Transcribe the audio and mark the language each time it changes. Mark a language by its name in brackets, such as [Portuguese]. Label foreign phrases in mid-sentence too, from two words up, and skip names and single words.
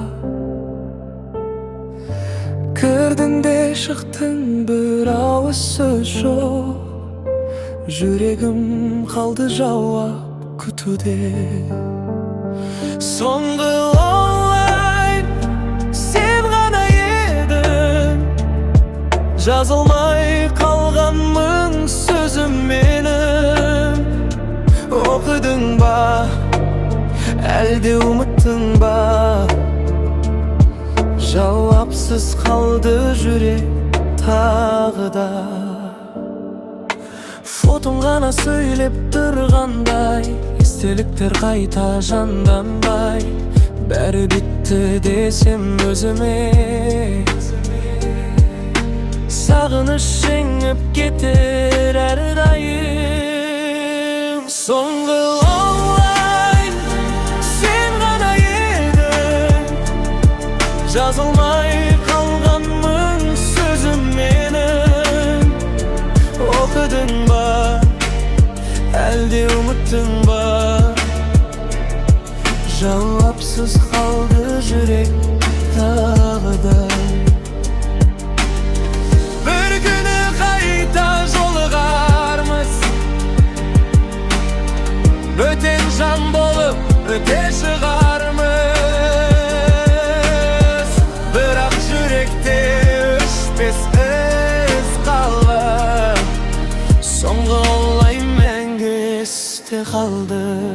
[Turkish] Kirdin de çıktın bir ağız söz yok, yüreğim kaldı cevap kutude. [Kazakh] Soңғы online sen gana edin, жазылмай қалғанмын сөзім менің. Оқыдың ба, әлде ұмыттың ба? [Turkish] Cevapsız kaldı [Kazakh] жүрек тағы да. Фотон ғана сөйлеп тұрғандай, естеліктер қайта жанданбай. Бәрі бітті десем өзіме, сағыныш жеңіп кетер әрдайым. Соңғы онлайн сен ғана едің, жазылмай қалғанмын сөзім менің. Оқыдың ба, әлде ұмыттың ба? [Turkish] Cevapsız kaldı [Kazakh] жүрек тағы да. [Turkish] Bir günü [Kazakh] қайта жолығармыз, бөтен жан болып өте шығармыз. Бірақ жүректе өшпес із қалды, соңғы онлайн мәңгі есте қалды.